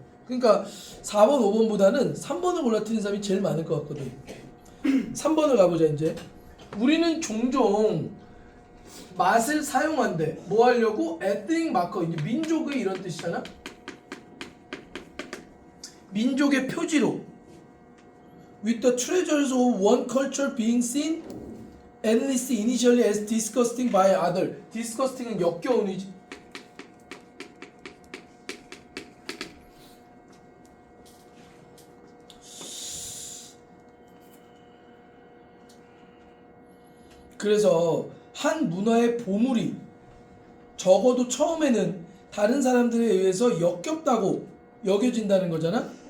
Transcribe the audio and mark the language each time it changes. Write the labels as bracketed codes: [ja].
[ko] 그러니까 4번, 5번보다는 3번을 골라 틀린 사람이 제일 많을 것 같거든. 3번을 가보자 이제. 우리는 종종 맛을 사용한대. 뭐 하려고? 에트닉 마커. 이제 민족의 이런 뜻이잖아. 민족의 표지로. [en] With the treasures of one culture being seen endlessly initially as disgusting by other. [ko] disgusting은 역겨운 의지. 그래서 한 문화의 보물이 적어도 처음에는 다른 사람들에 의해서 역겹다고 여겨진다는 거잖아.